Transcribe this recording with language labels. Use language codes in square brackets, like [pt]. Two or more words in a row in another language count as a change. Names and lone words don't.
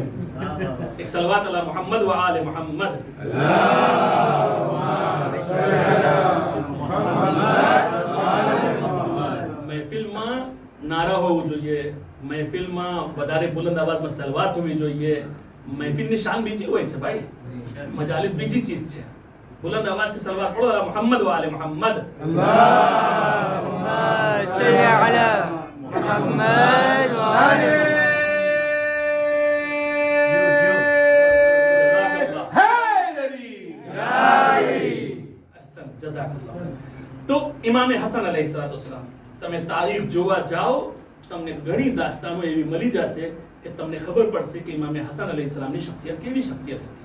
[gu] એક સલવાત [ar] على محمد وآل محمد. [gu] મહેફિલમાં નારા હોવું જોઈએ, મહેફિલમાં વધારે બુલંદ અવાજમાં સલવાત હોવી જોઈએ. મહેફિલની શાન બીજી હોય છે ભાઈ, મજાલિસ બીજી ચીજ છે. [ur] بلند آواز سے صلوات پڑھو [ar] علی محمد و آل محمد. اللهم صل علی محمد و آل [gu] તો ઇમામે હસન અલૈહિસ્સલામ, તમે તારીખ જોવા જાઓ તમને ઘણી દાસ્તાનો એવી મળી જશે કે તમને ખબર પડશે કે ઇમામે હસન અલૈહિસ્સલામની શખ્સિયત કેવી શખ્સિયત હતી.